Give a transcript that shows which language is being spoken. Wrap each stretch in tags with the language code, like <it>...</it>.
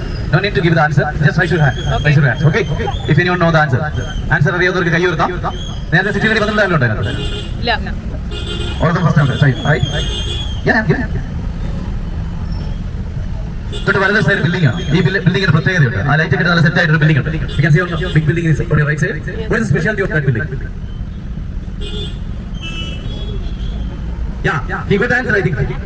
<en>No need to give the answer. Just raise your hand. Okay. Raise your hand. Okay. If anyone know the answer.</en> <ml>Answer അറിയാവുന്നവർക്ക് കൈ ഉയർത്താം. നേരത്തെ സിറ്റിയിൽ വന്നിട്ടുണ്ടല്ലോ ഉണ്ടായിരുന്നു. ഇല്ല.</ml> <en>All the first time. Right. Yeah.</en> <ml>തൊട്ട് വലത് side building ആണ്. ഈ ബിൽഡിംഗിന്റെ പ്രത്യേകതയുണ്ട്. ആ ലൈറ്റ് ഒക്കെ നല്ല സെറ്റ് ആയിട്ടുള്ള ബിൽഡിംഗ് ഉണ്ട്.</ml> <en>You can see on the big building is on your right side. What is the specialty of that building? Yeah. He got the answer, I think.</en>